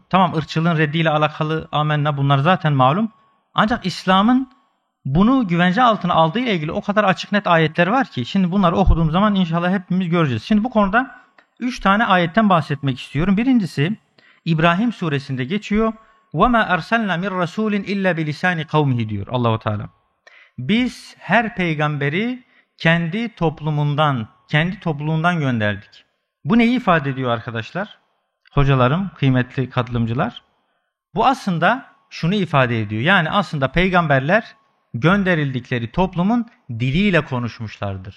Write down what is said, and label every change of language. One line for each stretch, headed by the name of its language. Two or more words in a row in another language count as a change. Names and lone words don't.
Turkish: Tamam, ırkçılığın reddiyle alakalı amenna, bunlar zaten malum. Ancak İslam'ın bunu güvence altına aldığı ile ilgili o kadar açık net ayetler var ki şimdi bunları okuduğum zaman inşallah hepimiz göreceğiz. Şimdi bu konuda 3 tane ayetten bahsetmek istiyorum. Birincisi İbrahim suresinde geçiyor.
Arabic: وَمَا أَرْسَلْنَا مِنْ رَسُولٍ اِلَّا بِلِسَانِ قَوْمِهِ
Turkish: diyor Allah-u Teala. Biz her peygamberi kendi topluluğundan gönderdik. Bu neyi ifade ediyor arkadaşlar? Hocalarım, kıymetli katılımcılar. Bu aslında şunu ifade ediyor. Yani aslında peygamberler gönderildikleri toplumun diliyle konuşmuşlardır.